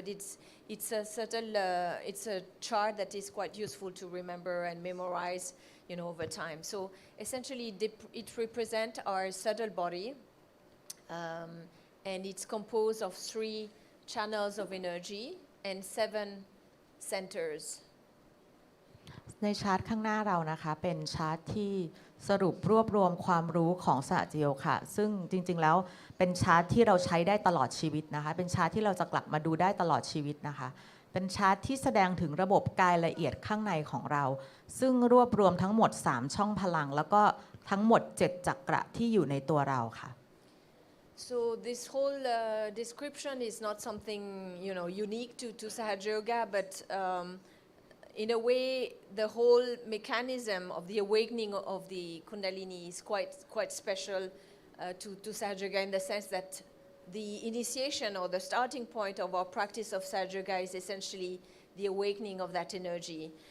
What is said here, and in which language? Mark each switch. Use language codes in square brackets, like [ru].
[en] But it's a subtle, it's a chart that is quite useful to remember and memorize, over time. So essentially, it represents our subtle body, and it's composed of 3 channels of energy and 7 centers. [th] ในชาร์ตข้างหน้าเรานะคะเป็นชาร์ตที่สรุปรวบรวมความรู้ของสหจิโยค่ะซึ่งจริงๆแล้วเป็นชาร์ตที่เราใช้ได้ตลอดชีวิตนะคะเป็นชาร์ตที่เราจะกลับมาดูได้ตลอดชีวิตนะคะเป็นชาร์ตที่แสดงถึงระบบกายละเอียดข้างในของเราซึ่งรวบรวมทั้งหมด3ช่องพลังแล้วก็ทั้งหมด7จักระที่อยู่ในตัวเราค่ะ [en] So this whole description is not something unique to Sahaja Yoga, but in a way, the whole mechanism of the awakening of the Kundalini is quite special to Sahaja in the sense that the initiation or the starting point of our practice of Sahaja is essentially the awakening of that energy.